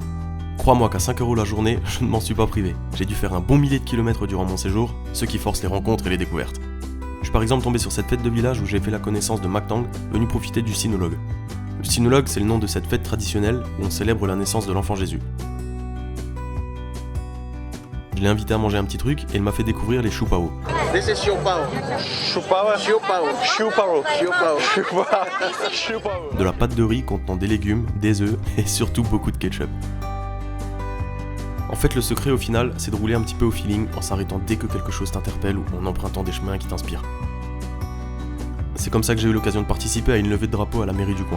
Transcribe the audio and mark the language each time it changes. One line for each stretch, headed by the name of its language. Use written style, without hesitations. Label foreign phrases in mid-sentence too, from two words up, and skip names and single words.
French: Crois-moi qu'à 5€ la journée, je ne m'en suis pas privé. J'ai dû faire un bon millier de kilomètres durant mon séjour, ce qui force les rencontres et les découvertes. Je suis par exemple tombé sur cette fête de village où j'ai fait la connaissance de Mactang, venu profiter du sinologue. Le sinologue, c'est le nom de cette fête traditionnelle où on célèbre la naissance de l'enfant Jésus. Je l'ai invité à manger un petit truc et il m'a fait découvrir les choux pao.
English: This is Xiu Pao. Xiu Pao. Xiu Pao. Xiu Pao. Xiu Pao. Xiu Pao. Xiu Pao.
French: De la pâte de riz contenant des légumes, des œufs et surtout beaucoup de ketchup. En fait, le secret au final, c'est de rouler un petit peu au feeling en s'arrêtant dès que quelque chose t'interpelle ou en empruntant des chemins qui t'inspirent. C'est comme ça que j'ai eu l'occasion de participer à une levée de drapeau à la mairie du coin.